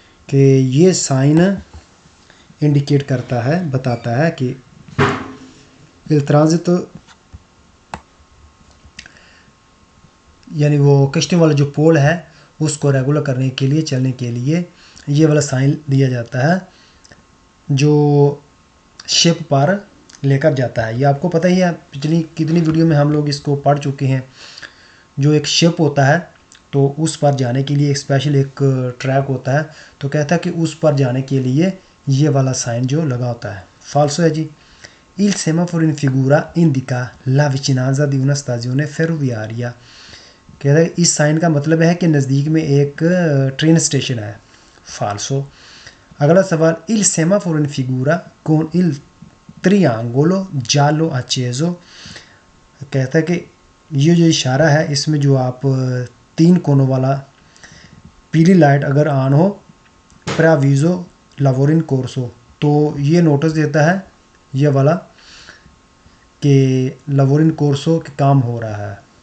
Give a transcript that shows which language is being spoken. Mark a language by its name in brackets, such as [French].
[Hindi] कि ये sign indicate करता है, बताता है कि [Italian] il transito [Hindi] यानी वो कश्ती वाला जो पोल है उसको रेगुलर करने के लिए, चलने के लिए ये वाला साइन दिया जाता है जो शिप पर लेकर जाता है। ये आपको पता ही है, पिछली कितनी वीडियो में हम लोग इसको पढ़ चुके हैं। जो एक शिप होता है तो उस पर जाने के लिए स्पेशल एक ट्रैक होता है, तो कहता है कि उस पर जाने के लिए ये वाला साइन जो लगा होता है। फाल्सो है जी। [Italian] Il semaforo in figura indica la vicinanza di una stazione ferroviaria। [Hindi] कहता है इस साइन का मतलब है कि नज़दीक में एक ट्रेन स्टेशन है। फाल्सो। अगला सवाल, [Italian] il semaforo in figura con il triangolo giallo acceso। [Hindi] कहता है कि ये जो इशारा है इसमें जो आप 3 कोनों वाला पीली लाइट अगर ऑन हो, [Italian] preavviso lavoro in corso, [Hindi] तो ये नोटिस देता है ये वाला कि [Italian] lavoro in corso [Hindi] के काम हो रहा है।